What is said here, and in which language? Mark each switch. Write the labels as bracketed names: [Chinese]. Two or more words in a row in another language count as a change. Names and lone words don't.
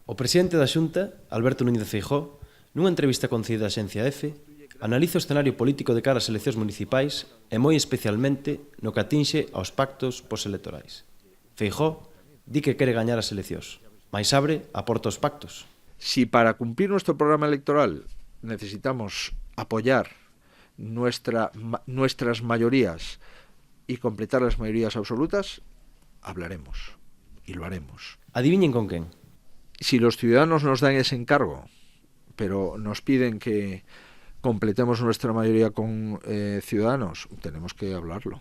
[Galician] O presidente da Xunta, Alberto Núñez Feijóo, nunha entrevista concedida á axencia EFE, analiza o escenario político de cara ás eleccións municipais e moi especialmente no que atinxe aos pactos postelectorais. Feijóo di que quere gañar as eleccións, mais abre a porta aos pactos. [Spanish] Si para cumplir nuestro programa electoral necesitamos apoyar nuestras mayorías y completar las mayorías absolutas, hablaremos y lo haremos. [Galician] Adivinen con quen. [Spanish] Si los ciudadanos nos dan ese encargo, pero nos piden que completemos nuestra mayoría con ciudadanos, tenemos que hablarlo.